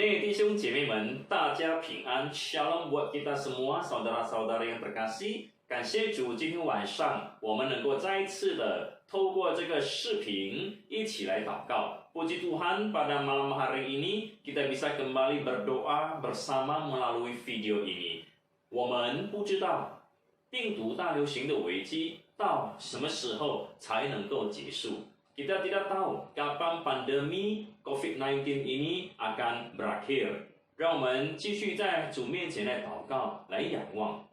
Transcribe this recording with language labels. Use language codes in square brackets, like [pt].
[zh] 弟兄姐妹们，大家平安 [id] ，Shalom buat kita semua saudara-saudara yang terkasih。 [zh] 感谢主，今天晚上我们能够再一次的透过这个视频一起来祷告。 [id] Puji Tuhan, pada malam hari ini kita bisa kembali berdoa bersama melalui video ini。 [zh] 我们不知道病毒大流行的危机到什么时候才能够结束。 [id] Kita tidak tahu kapan pandemi COVID-19 ini akan berakhir。 [zh] 让我们继续在主面前来祷告，来仰望。